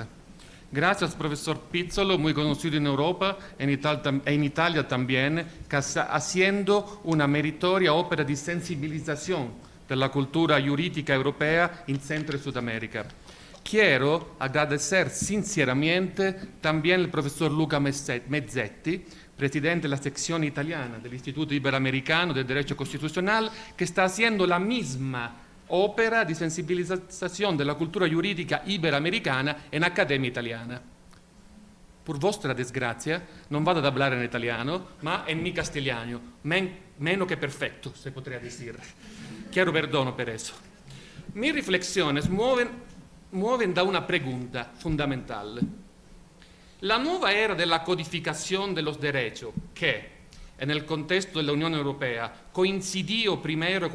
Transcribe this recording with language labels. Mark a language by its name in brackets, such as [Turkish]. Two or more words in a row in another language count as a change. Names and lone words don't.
[Spanish] Gracias, profesor Pizzolo, muy conocido en Europa e en Italia también, que está haciendo una meritoria ópera de sensibilización de la cultura jurídica europea en Centro y Sudamérica. Quiero agradecer sinceramente también al profesor Luca Mezzetti, presidente de la sección italiana del Instituto Iberoamericano de Derecho Constitucional, que está haciendo la misma ópera [Italian] di sensibilizzazione della cultura giuridica iberoamericana in Accademia Italiana. [Spanish] Por vostra desgracia, [Italian] non vado ad [Spanish] hablar [Italian] in italiano, ma [Spanish] en mi castellano, meno que perfecto, se podría decir. Quiero [Italian] perdono per [Spanish] eso. Mis reflexiones mueven da una pregunta fundamental. La nueva era de la codificación de los derechos, que en el contexto de la Unión Europea coincidió primero